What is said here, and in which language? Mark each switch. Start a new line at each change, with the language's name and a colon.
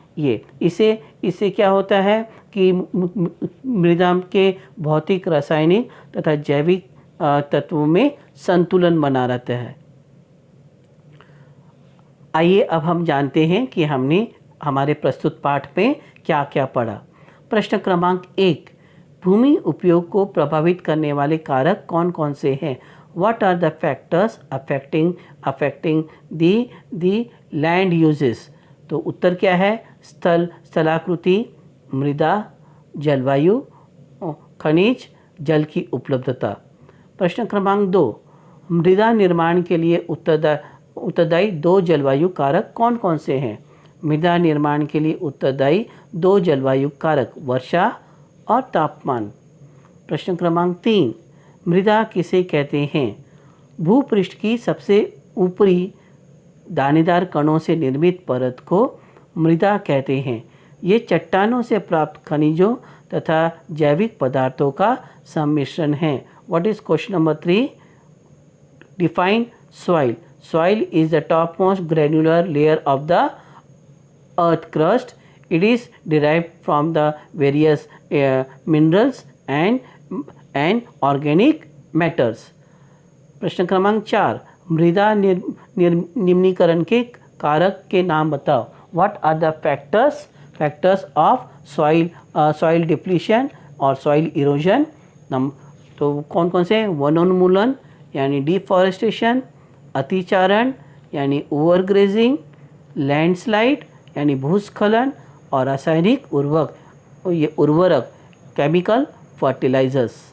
Hindi: ये इससे क्या होता है कि मृदा के भौतिक, रासायनिक तथा जैविक तत्वों में संतुलन बना रहता है। आइए अब हम जानते हैं कि हमने हमारे प्रस्तुत पाठ में क्या क्या पढ़ा। प्रश्न क्रमांक 1, भूमि उपयोग को प्रभावित करने वाले कारक कौन कौन से हैं?
English: What are the factors affecting the land uses?
Hindi: तो उत्तर क्या है? स्थलाकृति, मृदा, जलवायु, खनिज, जल की उपलब्धता। प्रश्न क्रमांक 2, मृदा निर्माण के लिए उत्तरदायी 2 जलवायु कारक कौन कौन से हैं? मृदा निर्माण के लिए उत्तरदायी 2 जलवायु कारक वर्षा और तापमान। प्रश्न क्रमांक 3, मृदा किसे कहते हैं? भूपृष्ठ की सबसे ऊपरी दानेदार कणों से निर्मित परत को मृदा कहते हैं। ये चट्टानों से प्राप्त खनिजों तथा जैविक पदार्थों का सम्मिश्रण है।
English: What is question number 3? Define soil. Soil is the topmost granular layer of the earth crust. It is derived from the various minerals and organic matters.
Hindi: प्रश्न क्रमांक 4, मृदा निम्नीकरण के कारक के नाम बताओ।
English: What are the factors of soil depletion और soil erosion?
Hindi: तो कौन कौन से? वनोन्मूलन यानी डिफॉरेस्टेशन, अतिचारण यानी ओवरग्रेजिंग, लैंडस्लाइड यानी भूस्खलन, और रासायनिक उर्वरक केमिकल फर्टिलाइजर्स।